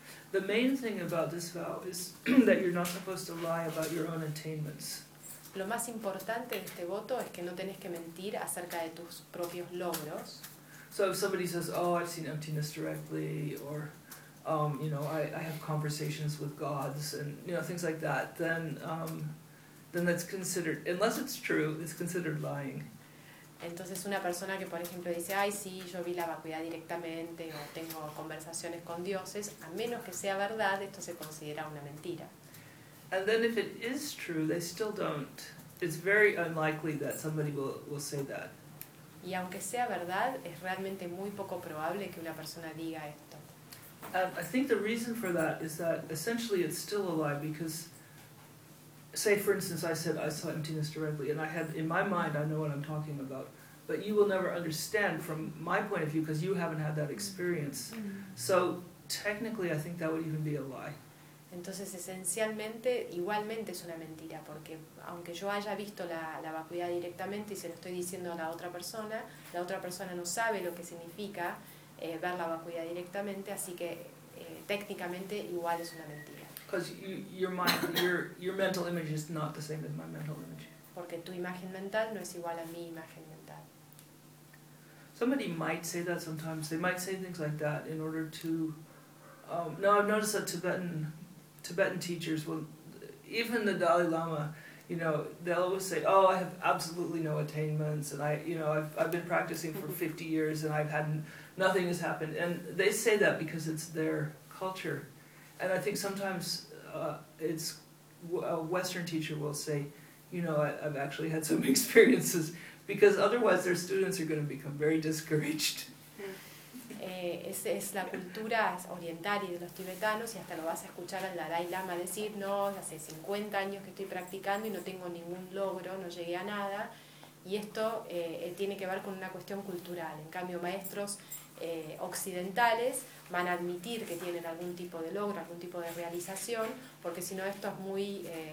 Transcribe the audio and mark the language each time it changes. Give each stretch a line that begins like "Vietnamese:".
English: The main thing about this vow is that you're not supposed to lie about your own attainments.
Spanish: Lo más importante de este voto es que no tenés que mentir acerca de tus propios logros.
English: So if somebody says, "Oh, I've seen emptiness directly," or I have conversations with gods and things like that, then that's considered, unless it's true, it's considered lying.
Spanish: Entonces una persona que, por ejemplo, dice, ay, sí, yo vi la vacuidad directamente o tengo conversaciones con dioses, a menos que sea verdad, esto se considera una mentira.
English: And then if it is true, they still don't. It's very unlikely that somebody will say that.
Spanish: Y aunque sea verdad, es realmente muy poco probable que una persona diga esto.
English: I think the reason for that is that essentially it's still a lie because, say for instance, I said I saw emptiness directly and I had in my mind, I know what I'm talking about, but you will never understand from my point of view because you haven't had that experience. Mm-hmm. So technically I think that would even be a lie.
Spanish: Entonces, esencialmente, igualmente es una mentira, porque aunque yo haya visto la vacuidad directamente y se lo estoy diciendo a la otra persona no sabe lo que significa ver la vacuidad directamente, así que técnicamente igual es una mentira.
English: Because your mental image is not the same as my mental image.
Spanish: Porque tu imagen mental no es igual a mi imagen mental.
English: Somebody might say that sometimes. They might say things like that in order to... I've noticed that Tibetan teachers, well, even the Dalai Lama, you know, they'll always say, oh, I have absolutely no attainments, and I've been practicing for 50 years, and nothing has happened. And they say that because it's their culture. And I think sometimes a Western teacher will say, you know, I've actually had some experiences, because otherwise their students are going to become very discouraged.
Spanish: Es la cultura oriental y de los tibetanos, y hasta lo vas a escuchar al Dalai Lama decir, no, hace 50 años que estoy practicando y no tengo ningún logro, no llegué a nada, y esto tiene que ver con una cuestión cultural. En cambio, maestros occidentales van a admitir que tienen algún tipo de logro, algún tipo de realización, porque si no esto es muy